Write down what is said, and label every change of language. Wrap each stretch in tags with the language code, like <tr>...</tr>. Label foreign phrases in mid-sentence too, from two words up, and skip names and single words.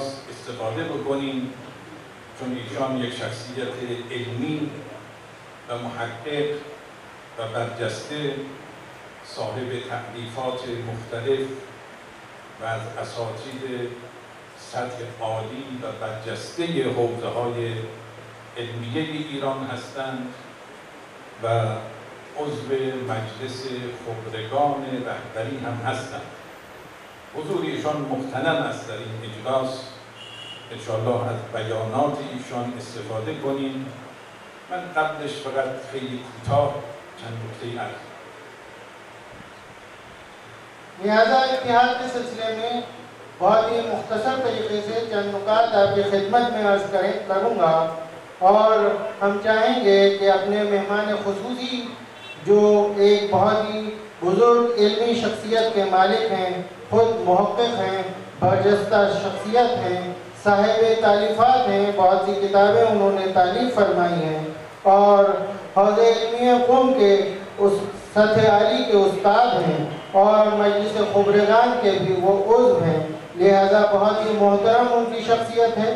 <fa>استفاده بکنیم، چون ایشان یک شخصیت علمی و محقق و برجسته، صاحب تألیفات مختلف و از اساتید سطح عالی و برجسته حوزه‌های علمیه ایران هستند و عضو مجلس خبرگان رهبری هم هستند. حضور ایشان مغتنم است در این اجلاس. انشاءالله از بیانات ایشان استفاده کنیم. من قبلش فقط خیلی کوتاه چند نکته عرض.</fa> <ur>لہذا اتحاد کے سلسلے میں بہت ہی مختصر طریقے سے چند نکات آپ کی خدمت میں عرض کروں گا، اور ہم چاہیں گے کہ اپنے مہمان خصوصی جو ایک بہت ہی بزرگ علمی شخصیت کے مالک ہیں، خود محقق ہیں، برجستہ شخصیت ہیں، صاحب تالیفات ہیں، بہت سی کتابیں انہوں نے تالیف فرمائی ہیں، اور حوزہ علمی قوم کے اس سطح عالی کے استاد ہیں، اور مجلس خبرگان کے بھی وہ عضو ہیں، لہذا بہت ہی محترم ان کی شخصیت ہے۔</ur>